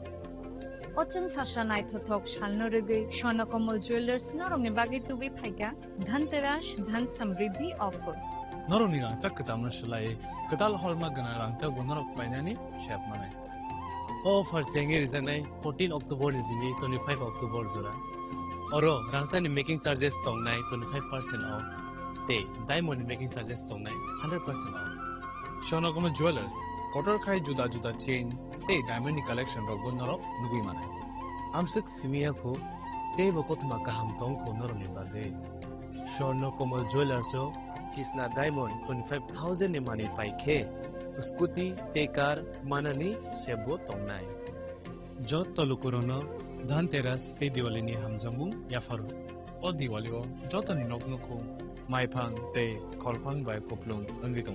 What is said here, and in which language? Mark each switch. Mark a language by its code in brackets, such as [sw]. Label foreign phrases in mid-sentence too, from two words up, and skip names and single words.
[trp] Ochung sasha nai thothok shalno rege Swarnakomal Jewelers noromni bagi tubi phaika dhanteras dhan samriddhi offer. Noroni rangchak kecamna shalai ketal holma gana rangchak bonorok painani shep manai. Offer chengi rizanai 14 October izini 25 October zura. Oro rangchani [en] making charges [trp] tongnai 25% off. Te [en] diamond making charges [trp] tongnai 100% off. Swarnakomal Jewelers kotor khai juda juda chain te diamond ni collection rok bonorok nugui manai. Amsik simia ko te bokotma kaham tong ko noroni bagai. Swarnakomal Jewelers o Kisna Diamond 25,000 ni money paike scooty tekar manani sebo tongnai jot tolukurono dhanteras te diwali ni hamjamu yafaru o diwali o jot ni noknoko maiphang te kholphang bai koplung angi tong